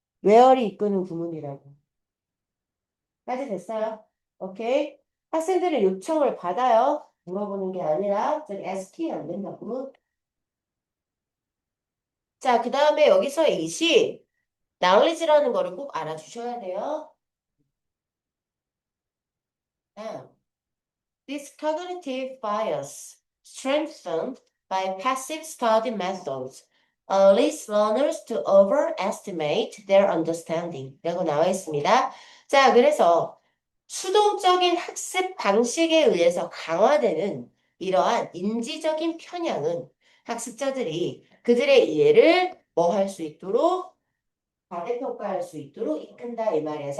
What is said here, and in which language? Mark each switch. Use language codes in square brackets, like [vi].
[ko] 웨어리 이끄는 구문이라고. 까지 됐어요? 오케이. 학생들의 요청을 받아요. 물어보는 게 아니라 저기 asking 안 된다고. 자, 그 다음에 여기서 이시 knowledge라는 거를 꼭 알아주셔야 돼요. [en] 아, This cognitive bias, strengthened by passive study methods, leads learners to overestimate their understanding. [ko] 라고 나와 있습니다. 자, 그래서 수동적인 학습 방식에 의해서 강화되는 이러한 인지적인 편향은 학습자들이 그들의 이해를 뭐 할 수 있도록 과대평가할 수 있도록 이끈다 이 말이야.